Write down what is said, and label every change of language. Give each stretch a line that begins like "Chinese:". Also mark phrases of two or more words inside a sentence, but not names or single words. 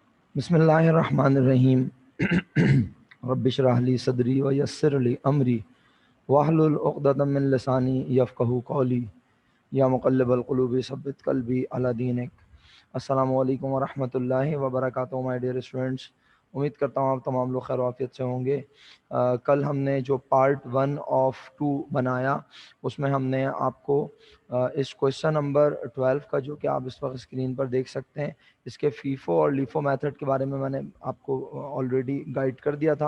Arabic: بسم الله الرحمن الرحيم رب اشرح لي صدري ويسر لي أمري واحلل عقدة من لساني يفقهوا قولي يا مقلب القلوب ثبت قلبي على دينك. السلام عليكم ورحمة الله وبركاته.
English: my dear students,
Urdu: امید کرتا ہوں آپ تمام لوگ خیر عافیت سے ہوں گے. کل ہم نے جو
English: part 1 of 2
Urdu: بنایا اس میں ہم نے آپ کو اس
English: question number 12
Urdu: کا، جو کہ آپ اس وقت سکرین پر دیکھ سکتے ہیں، اس کے فیفو اور
English: LIFO method
Urdu: کے بارے میں میں نے آپ کو
English: already guide
Urdu: کر دیا تھا.